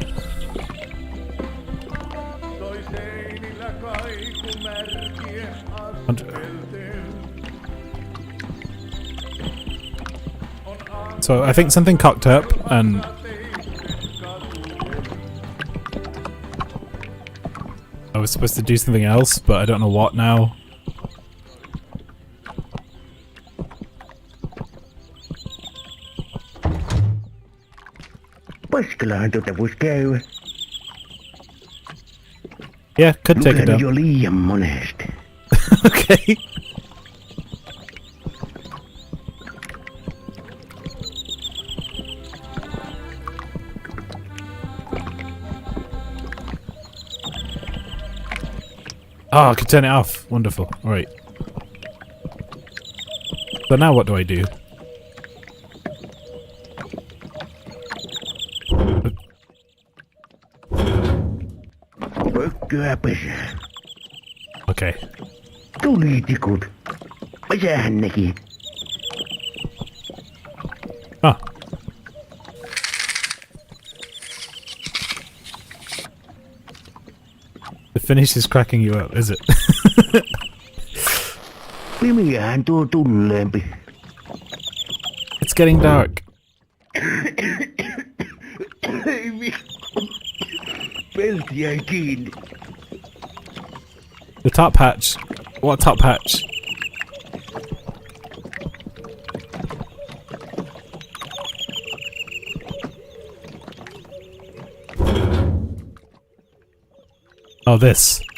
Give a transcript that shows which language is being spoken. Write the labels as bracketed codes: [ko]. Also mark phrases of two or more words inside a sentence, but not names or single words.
[en] So I think something cocked up, and I was supposed to do something else, but I don't know what now. [fi] Paskalahan tuota vois käydä. [en] Yeah, could take it down. [fi] Jo liian monesti. [en] Okay. Oh, I can turn it off. Wonderful. Alright. So now what do I do? [fi] Pökköä pesään. [en] Okay. [fi] Tulitikut. Misähän nekin? Ah. [en] The finish is cracking you up, is it? [fi] Pimiähän tuo tulleempi. [en] It's getting dark. [fi] Pelti jäi kiinni. [en] The top hatch. What top hatch? Oh, this.